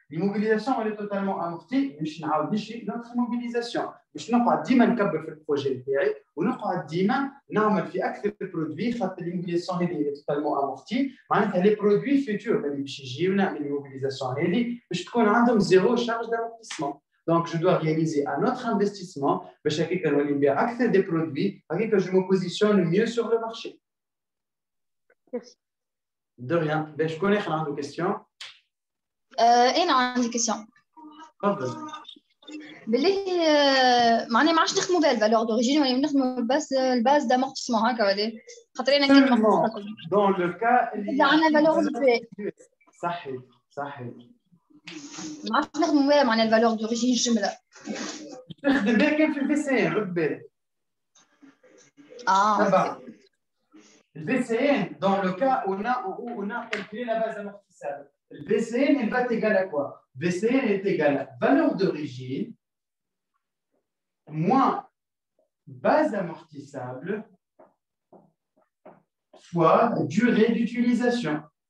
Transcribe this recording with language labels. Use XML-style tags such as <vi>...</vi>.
<fr>L'immobilisation elle est totalement amortie</fr> <ar>باش نعاود نشري notre immobilisation باش نقعد ديما نكبر في البروجي تاعي ونقعد ديما نعمل في اكثر برودوي خاطر l'immobilisation هذه توتالمون امورتي معناتها لي برودوي فيتور اللي باش يجيونا من l'immobilisation هذه باش تكون عندهم زيرو شارج d'amortissement.</ar> <fr>Donc je dois réaliser un autre investissement</fr> <ar>باش هكاك نولي نبيع اكثر دي برودوي هكاك</ar> <fr>je me positionne mieux sur le marché. Merci. De rien.</fr> <ar>باش شكون اخر عنده كيستيون؟ انا عندي كيسيون. تفضل. بالله معناها ما عادش نخدموا بها الفالور دوريجين ولا نخدموا الباز دامورتيسمون هكا ولا خاطر انا كنت دون لو كا اللي عندنا فالور ريزيدويل صحيح ما عادش نخدموا بها معناها الفالور دوريجين جمله نخدم بها كان في البي سي ان رد بالك</ar> <fr>D'abord, le VCN, dans le cas où on a calculé la base amortissable, le VCN il va être égal à quoi? VCN est égal à valeur d'origine moins base amortissable fois durée d'utilisation.</fr>